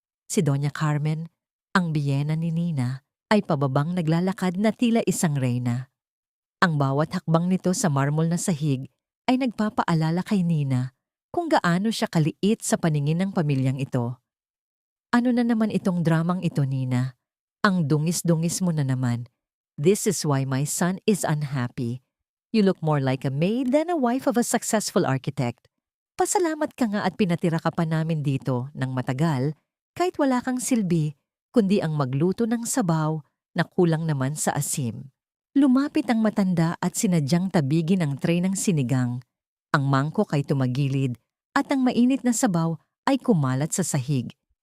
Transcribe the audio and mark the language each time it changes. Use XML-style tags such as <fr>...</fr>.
<tl>Si Doña Carmen, ang biyena ni Nina, ay pababang naglalakad na tila isang reyna. Ang bawat hakbang nito sa marmol na sahig ay nagpapaalala kay Nina kung gaano siya kaliit sa paningin ng pamilyang ito. Ano na naman itong dramang ito, Nina? Ang dungis-dungis mo na naman.</tl> <en>This is why my son is unhappy. You look more like a maid than a wife of a successful architect.</en> <tl>Pasalamat ka nga at pinatira ka pa namin dito ng matagal kahit wala kang silbi kundi ang magluto ng sabaw na kulang naman sa asim. Lumapit ang matanda at sinadyang tabigin ang tray ng sinigang. Ang mangkok ay tumagilid at ang mainit na sabaw ay kumalat sa sahig.</tl>